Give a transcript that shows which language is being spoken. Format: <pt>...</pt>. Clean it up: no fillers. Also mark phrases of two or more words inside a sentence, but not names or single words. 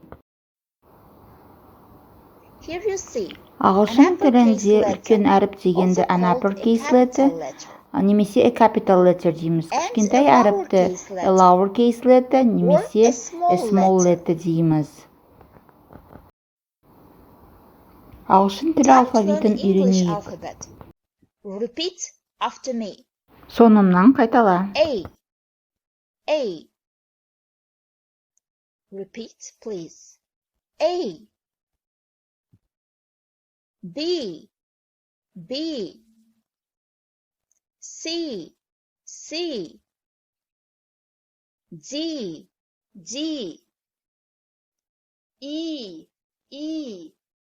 <en>Here you see.</en> <kk>Ағылшын тілінде үлкен әріп дегенді</kk> <en>an uppercase letter,</en> <kk>немесе</kk> <en>a capital letter</en> <kk>дейміз. Кішкентай әріпті</kk> <en>a lowercase letter,</en> <kk>немесе</kk> <en>a small letter</en> <kk>дейміз. Ағылшын тілі алфавитін үйренейік.</kk> <en>Repeat after me.</en> <kk>Соңымнан қайтала.</kk> <en>A. Repeat, please. A. B. C. D. E.</en>